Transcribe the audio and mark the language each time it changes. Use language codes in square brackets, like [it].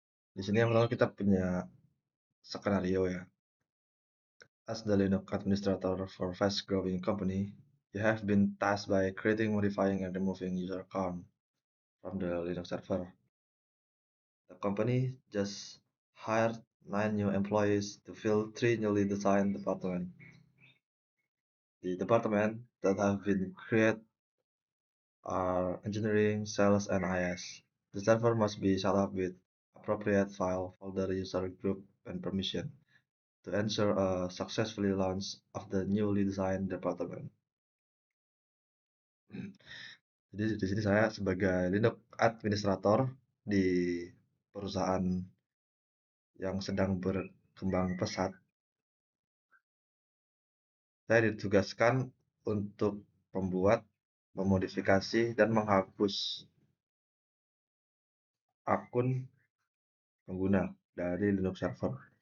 [id] Di sini yang pertama kita punya skenario ya. [en] As the Linux administrator for fast-growing company, you have been tasked by creating, modifying, and removing user account from the Linux server. The company just hired 9 new employees to fill 3 newly designed departments. The departments that have been created are engineering, sales, and IS. The server must be set up with appropriate file, folder, user group, and permission to ensure a successfully launch of the newly designed department. [id] Jadi di sini saya sebagai Linux administrator di perusahaan yang sedang berkembang pesat, saya ditugaskan untuk membuat, memodifikasi, dan menghapus akun pengguna dari Linux server.